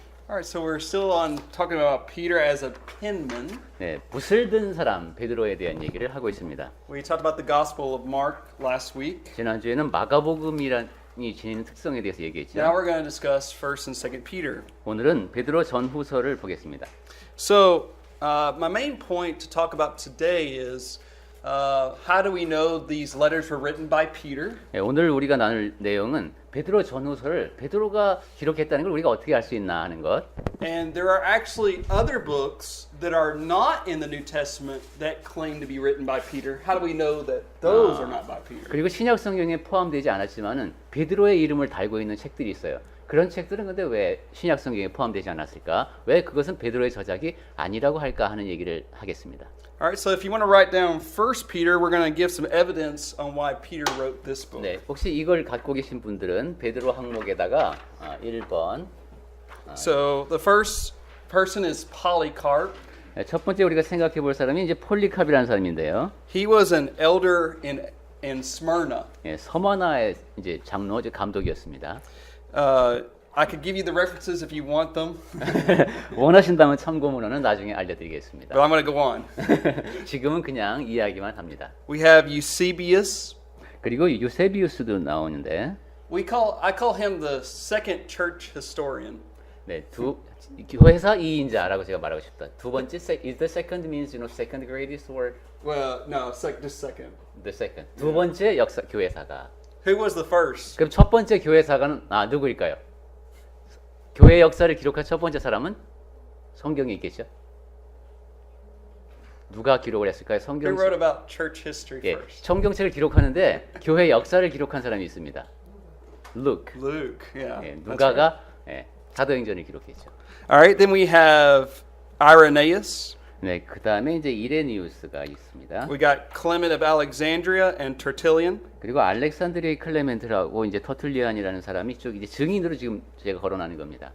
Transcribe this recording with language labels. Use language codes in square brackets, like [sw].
[en] All right, so we're still on talking about Peter as a penman. [ko] 네, 붓을 든 사람 베드로에 대한 얘기를 하고 있습니다. [en] We talked about the Gospel of Mark last week. [ko] 지난주에는 마가복음이란이 지니는 특성에 대해서 [en] Now [ko] 얘기했죠. [en] we're going to discuss 1st and 2nd Peter. [ko] 오늘은 베드로 전후서를 보겠습니다. [en] So my main point to talk about today is how do we know these letters were written by Peter? [ko] 네, 오늘 우리가 나눌 내용은 베드로 전후서를 베드로가 기록했다는 걸 우리가 어떻게 알 수 있나 하는 것. [en] And there are actually other books that are not in the New Testament that claim to be written by Peter. How do we know that those are not by Peter? [ko] 그리고 신약 성경에 포함되지 않았지만은 베드로의 이름을 달고 있는 책들이 있어요. 그런 책들은 근데 왜 신약 성경에 포함되지 않았을까? 왜 그것은 베드로의 저작이 아니라고 할까 하는 얘기를 하겠습니다. [en] All right, so if you want to write down 1 Peter, we're going to give some evidence on why Peter wrote this book. [ko] 네, 혹시 이걸 갖고 계신 분들은 베드로 항목에다가 1번. [en] So the first person is Polycarp. [ko] 네, 첫 번째 우리가 생각해 볼 사람이 이제 폴리캅이라는 사람인데요. [en] He was an elder in Smyrna. [ko] 예, 서머나의 이제 장로, 이제 감독이었습니다. [en] I could give you the references if you want them, [ko] 원하신다면 참고문헌은 나중에 알려드리겠습니다. [en] but I'm going to go on. [ko] 지금은 그냥 이야기만 합니다. [en] We have Eusebius. [ko] 그리고 유세비우스도 나오는데, [en] I call him the second church historian. [ko] 네, 교회사 2인자라고 제가 말하고 싶다. 두 번째, [en] is the second means second greatest or Well, no, just second. the second? [ko] 두 번째 역사 교회사가. [en] Who was the first? [ko] 그럼 첫 번째 교회사가는 누구일까요? 교회 역사를 기록한 첫 번째 사람은 성경에 있겠죠? 누가 기록을 했을까요? [en] Who [ko] 성경. [en] wrote about church history 예, first? [ko] 성경책을 기록하는데 교회 역사를 기록한 사람이 있습니다. [en] Luke. Luke. Yeah. 예, that's right. [ko] 누가가 사도행전을 기록했죠. [en] All right, then we have Irenaeus. [ko] 네, 그다음에 이제 이레니우스가 있습니다. [en] We got Clement of Alexandria and Tertullian. [ko] 그리고 알렉산드리아의 클레멘트라고 이제 터툴리안이라는 사람이 쭉 이제 증인으로 지금 제가 거론하는 겁니다.